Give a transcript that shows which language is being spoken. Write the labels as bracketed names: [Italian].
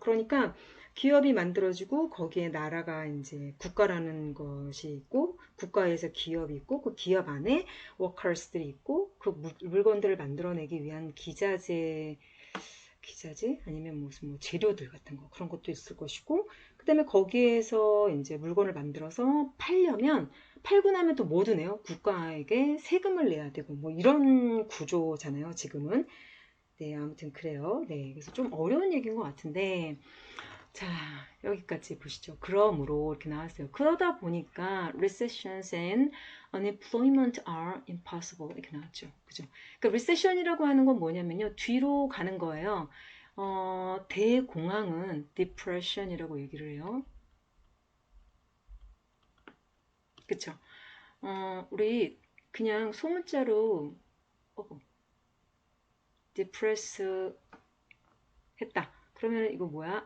[Korean] 그러니까 기업이 만들어지고 거기에 나라가 이제 국가라는 것이 있고 국가에서 기업이 있고 그 기업 안에 워커스들이 있고 그 물건들을 만들어내기 위한 기자재 아니면 무슨 뭐 재료들 같은 거 그런 것도 있을 것이고 그다음에 거기에서 이제 물건을 만들어서 팔려면 팔고 나면 또 뭐 드네요? 국가에게 세금을 내야 되고 뭐 이런 구조잖아요. 지금은. 네, 아무튼 그래요. 네, 그래서 좀 어려운 얘기인 것 같은데, 자, 여기까지 보시죠. 그러므로 이렇게 나왔어요. [English] 그러다 보니까 recessions and unemployment are impossible 이렇게 나왔죠. [Korean] 그죠? 그러니까 recession이라고 하는 건 뭐냐면요. 뒤로 가는 거예요. 대공황은 depression이라고 얘기를 해요. 그쵸? 우리 그냥 소문자로 depress 했다. 그러면 이거 뭐야?